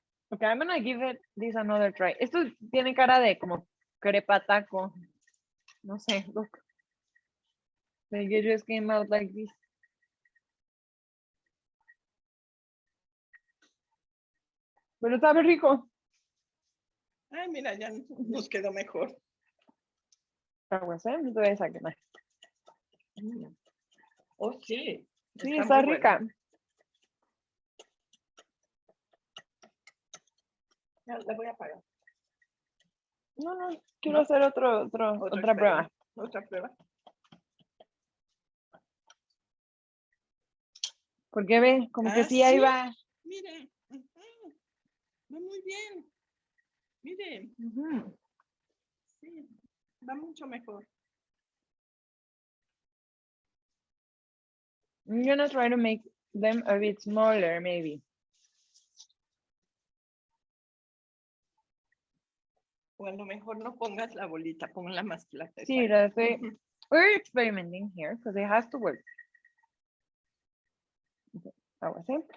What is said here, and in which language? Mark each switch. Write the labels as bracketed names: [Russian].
[English] Okay, I'm gonna give this another try. [Spanish] Esto tiene cara de como crepa taco. No sé, [English] look. Like it just came out like this. [Spanish] Pero sabe rico. Ay, mira, ya nos quedó mejor. Aguas, ¿eh? No te vayas a quemar. Oh, sí. Sí, está muy rica. buena. Ya, la voy a apagar. No, quiero hacer otra prueba. Otra prueba. Porque ve, como que sí, ahí va. Mire, va muy bien. Mire, sí, va mucho mejor. [English] I'm gonna try to make them a bit smaller, maybe. [Spanish] O a lo mejor no pongas la bolita, ponla más plata. Sí, [English] we're experimenting here because it has to work. [Spanish] Okay, ahora sí.